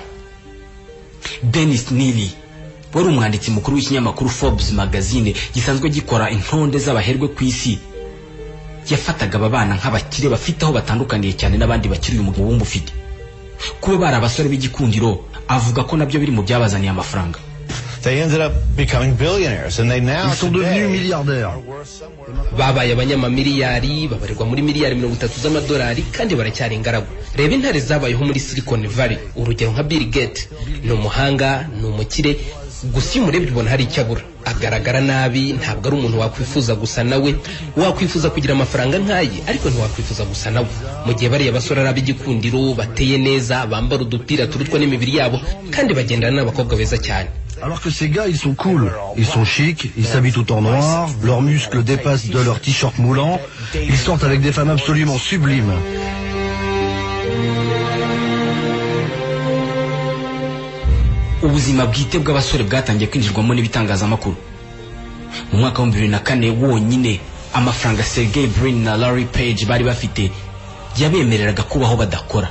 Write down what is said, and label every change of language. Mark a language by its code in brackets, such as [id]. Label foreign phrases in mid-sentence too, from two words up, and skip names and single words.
[rw] Dennis Neely wari umwanditsi mukuru w'ikinyamakuru Forbes magazine gisanzwe gikora intonde z'abaherwe ku isi, yafataga aba bana nk'abakire bafite aho batandukaniye cyane n'abandi bakiri uyu mugabo w'umufite. Kuba bari abasore b'igikundiro avuga ko nabyo biri mu byabazaniye amafaranga. [en] They ended up becoming billionaires and they now [fr] sont devenus milliardaires. [rw] Babaye abanyamamiliyari babarirwa muri miliyari 30 z'amadolari kandi baracyari ingaragu. Reba intare zabayeho muri Silicon Valley, urugero nka Bill Gates, ni umuhanga, ni umukire, gusa iyo umurebye ubona hari icyabura. Agaragara nabi, ntabwo ari umuntu wakwifuza gusa nawe, wakwifuza kugira amafaranga nkaye ariko ntiwakwifuza gusa nawe. Mu gihe bari abasore arabi igikundiro, bateye neza, bambara udupira turutwa n'imibiri yabo kandi bagendana n'abakobwa beza cyane. [fr] Alors que ces gars, ils sont cool, ils sont chics, ils s'habillent tout en noir, leurs muscles dépassent de leurs t-shirts moulants, ils sortent avec des femmes absolument sublimes. [rw] Ubuzima bwite bw'abasore bwatangiye kwinjirwamo n'ibitangazamakuru. Mu mwaka wa 2004 wonyine amafaranga Sergey Brin na Larry Page bari bafite yabemereraga kubaho badakora.